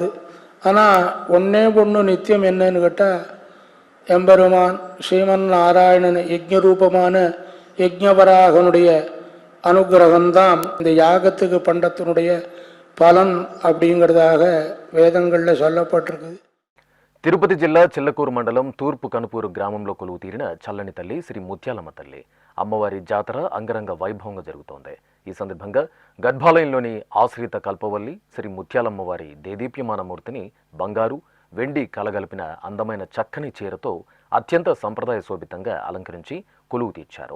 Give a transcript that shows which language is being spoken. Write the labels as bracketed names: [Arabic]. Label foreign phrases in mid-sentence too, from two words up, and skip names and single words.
[Tamil] ஆனால் ஒன்றே ஒன்று நித்தியம் என்னன்னு கேட்டால் எம்பெருமான் ஸ்ரீமன் நாராயணன் யஜ்ஞரூபமான யஜ்ஞவராகனுடைய அனுகிரகம்தான் இந்த யாகத்துக்கு பண்டத்தினுடைய பலன் அப்படிங்கிறதாக வேதங்களில் சொல்லப்பட்டிருக்குது. [Telugu] తిరుపతి జిల్లా చిల్లకూరు మండలం తూర్పు కనుపూరు గ్రామంలో కొలువు తీరిన చల్లని తల్లి శ్రీ ముత్యాలమ్మ తల్లి అమ్మవారి జాతర అంగరంగ వైభవంగా జరుగుతోంది. ఈ సందర్భంగా గర్భాలయంలోని ఆశ్రిత కల్పవల్లి శ్రీ ముత్యాలమ్మ వారి దేదీప్యమాన మూర్తిని బంగారు, వెండి కలగలిపిన అందమైన చక్కని చీరతో అత్యంత సంప్రదాయ శోభితంగా అలంకరించి కొలువు తీర్చారు.